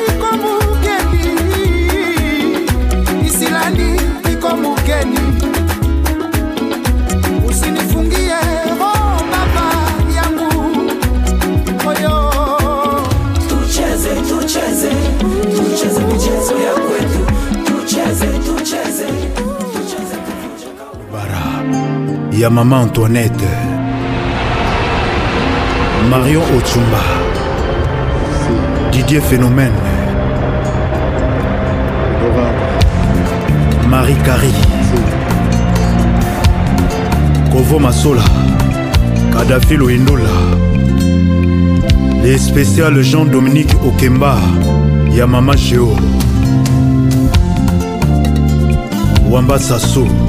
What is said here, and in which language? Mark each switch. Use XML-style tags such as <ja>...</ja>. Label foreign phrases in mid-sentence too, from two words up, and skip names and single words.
<sw>niko mugeni usinifungie baba yangu oyo tucheze michezo ya kwetu tucheze bara ya Maman Antoinette, Marion Otsumba, Didier Phénomène, Marie Carrie, Kovo Masola, Kadhafi Loindola,</sw> <fr>les spéciales</fr> <sw>Jean-Dominique Okemba, Yamama Géo, Wamba Sasso,</sw>